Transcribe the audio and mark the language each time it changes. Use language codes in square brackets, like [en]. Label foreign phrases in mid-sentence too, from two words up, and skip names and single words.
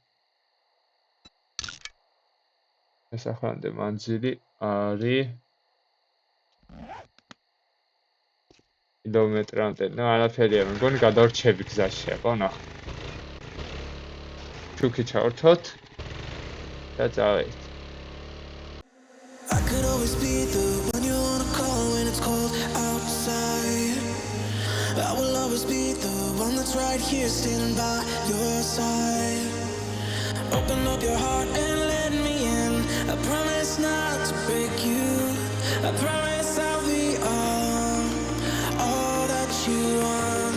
[ka] ეს ახლამდე მანძილი არის კილომეტრამდე. ნუ არაფერია, მგონი გადავრჩები გზაში, აბა ნახე. ჩუქი ჩავრთოთ და წავედით. [en] I will always be the one that's right here standing by your side. Open up your heart and let me in. I promise not to break you. I promise I'll be all that you want.